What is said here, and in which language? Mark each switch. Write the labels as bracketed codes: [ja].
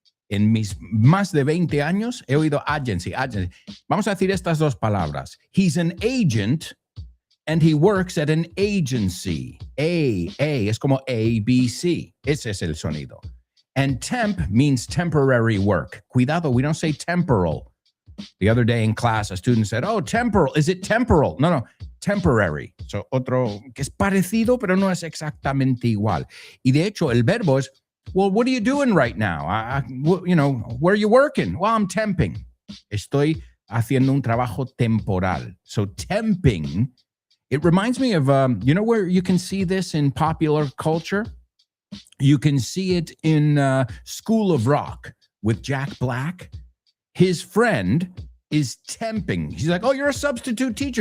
[es] En mis más de 20 años he oído agency. Vamos a decir estas dos palabras. [en] He's an agent and he works at an agency. [es] A, es como ABC. Ese es el sonido. [en] And temp means temporary work. Cuidado, we don't say temporal. The other day in class, a student said, oh, temporal. Is it temporal? No, temporary. [es] So, otro que es parecido, pero no es exactamente igual. Y de hecho, el verbo es, [en] well, what are you doing right now? Where are you working? Well, I'm temping. [es] Estoy haciendo un trabajo temporal. [en] So, temping, it reminds me of, where you can see this in popular culture? You can see it in School of Rock with Jack Black. His friend is temping. He's like, oh, you're a substitute teacher.